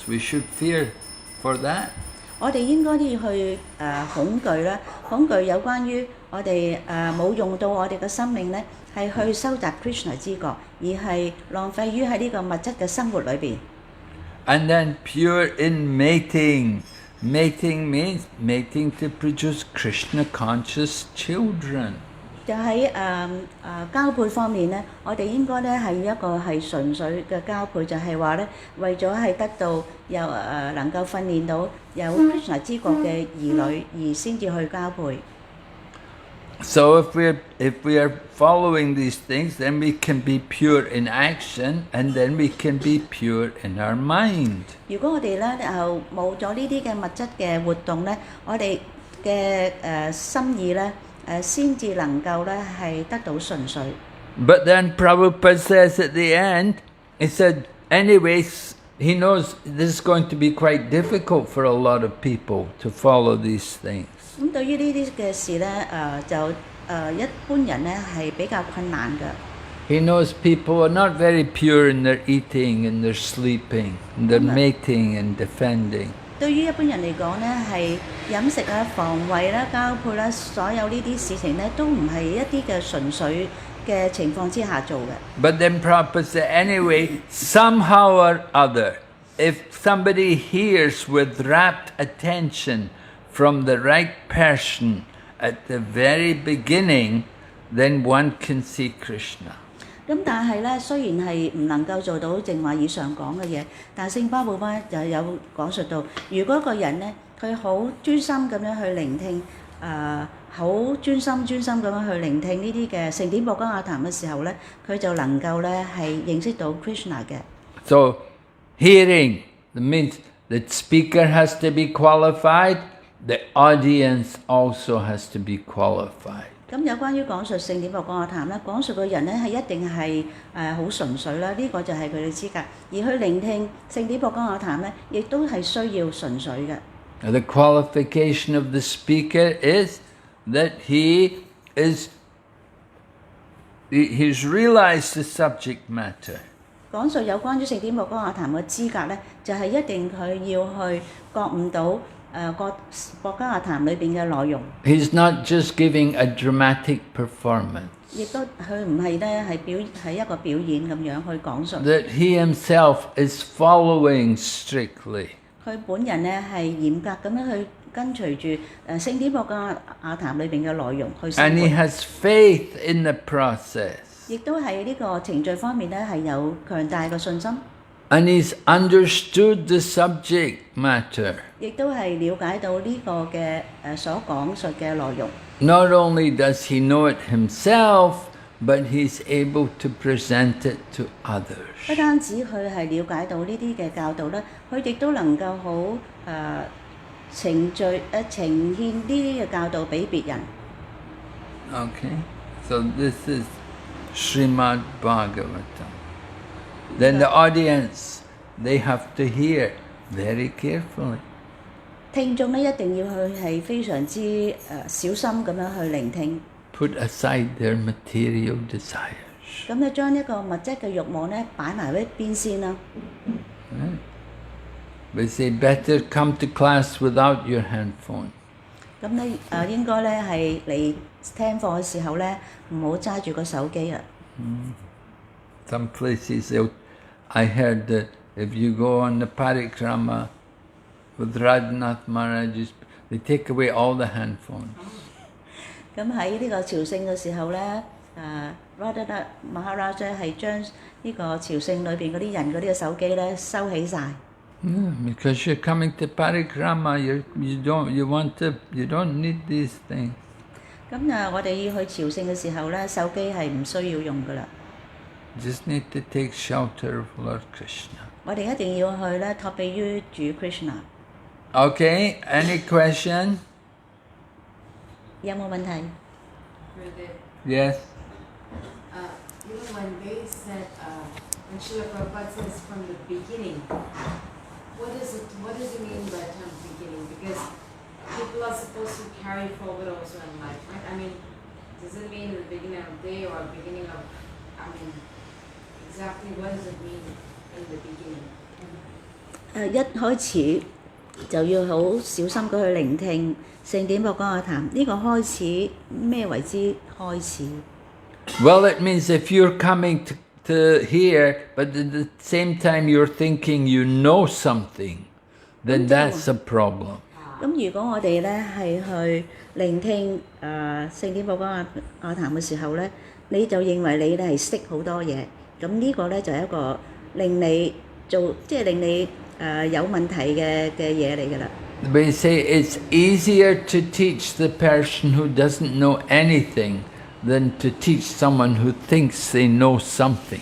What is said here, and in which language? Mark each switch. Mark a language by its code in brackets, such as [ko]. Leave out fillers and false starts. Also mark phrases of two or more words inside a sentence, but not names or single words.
[en] We should fear for that. [yue] 我哋應該要去恐懼啦，恐懼有關於我哋冇用到我哋嘅生命咧，係去收集 Krishna 知覺，而係浪費於喺呢個物質嘅生活裏邊。 [en] And then pure in mating. Mating means mating to produce Krishna conscious children. [yue] 就喺交配方面咧，我哋應該咧係一個係純粹嘅交配，就係話咧為咗係得到有能夠訓練到有 Krishna 知覺嘅兒女，而先至去交配。 [en] So if we are following these things, then we can be pure in action, and then we can be pure in our mind. [yue] 如果我哋咧冇咗呢啲嘅物質嘅活動咧，我哋嘅心意咧先至能夠咧係得到純粹。 [en] But then Prabhupada says at the end, he said, anyways, he knows this is going to be quite difficult for a lot of people to follow these things. [yue] 咁對於呢啲嘅事咧，就一般人咧係比較困難嘅。 [en] He knows people are not very pure in their eating and their sleeping, and their mating and defending. [yue] 對於一般人嚟講咧，係飲食啊、防衞啦、交配啦，所有呢啲事情咧，都唔係一啲嘅純粹嘅情況之下做嘅。 [en] But then Prabhupada said, anyway, somehow or other, if somebody hears with rapt attention from the right person at the very beginning, then one can see Krishna. [yue] 咁但係咧，雖然係唔能夠做到正話以上講嘅嘢，但聖巴布巴就有講述到，如果一個人咧，佢好專心咁樣去聆聽，好專心咁樣去聆聽呢啲嘅聖典博伽雅談嘅時候咧，佢就能夠咧係認識到 Krishna 嘅。 [en] So, hearing means the speaker has to be qualified, the audience also has to be qualified. [yue] 咁有關於講述聖典博伽雅談咧，講述嘅人咧係一定係好純粹啦，呢個就係佢哋資格。而去聆聽聖典博伽雅談咧，亦都係需要純粹嘅。 [en] The qualification of the speaker is that he's realized the subject matter. [yue] 講述有關於聖典博伽雅談嘅資格咧，就係一定佢要去覺悟到博伽雅談裏邊嘅內容。 [en] He's not just giving a dramatic performance. [yue] 亦都佢唔係咧係一個表演咁樣去講述。 [en] That he himself is following strictly. [yue] 佢本人咧係嚴格咁樣去跟隨住聖典博伽雅談裏邊嘅內容去生活。 [en] And he has faith in the process. [yue] 亦都係呢個程序方面咧係有強大嘅信心。 [en] And he's understood the subject matter. [yue] 亦都係了解到呢個嘅所講述嘅內容。 [en] Not only does he know it himself, but he's able to present it to others. [yue] 不單止佢係了解到呢啲嘅教導咧，佢亦都能夠好呈現呢啲嘅教導俾別人。 [en] Okay, so this is Srimad Bhagavatam. Then the audience, they have to hear very carefully. [yue] 聽眾咧一定要去係非常之小心咁樣去聆聽。 [en] Put aside their material desires. [yue] 咁咧將一個物質嘅慾望咧擺埋一邊先啦。 [en] We say better come to class without your handphone. [yue] 咁咧應該咧係嚟聽課嘅時候咧，唔好揸住個手機啊。 [en] Some places, I heard that if you go on the parikrama with Radhanath Maharaj, they take away all the handphones. [yue] 咁喺呢個朝聖嘅時候咧，Radhanath Maharaj 係將呢個朝聖裏邊嗰啲人嗰啲嘅手機咧收起晒。 [en] Because you're coming to parikrama, you don't need these things. [yue] 咁我哋要去朝聖嘅時候咧，手機係唔需要用噶啦。 [en] Just need to take shelter of Lord Krishna. [yue] 我哋一定要去咧託庇於主 Krishna。 [en] Okay, any question? [yue] 有冇問題？ [en] Yes. You know, when they said, when Srila Prabhupada says from the beginning, what does it mean by the term beginning? Because people are supposed to carry forward also in life, right? I mean, does it mean the beginning of day or beginning of, I mean, exactly what does it mean in the beginning? [yue] 一開始就要好小心咁去聆聽聖典博講嘅談。呢、個開始咩為之開始？ [en] Well, it means if you're coming to hear, but at the same time you're thinking you know something, then that's a problem. [yue] 咁如果我哋咧係去聆聽聖典博講嘅談嘅時候咧，你就認為你咧係識好多嘢，咁呢個咧就係一個令你令你有問題嘅嘢嚟㗎啦。 [en] We say it's easier to teach the person who doesn't know anything than to teach someone who thinks they know something.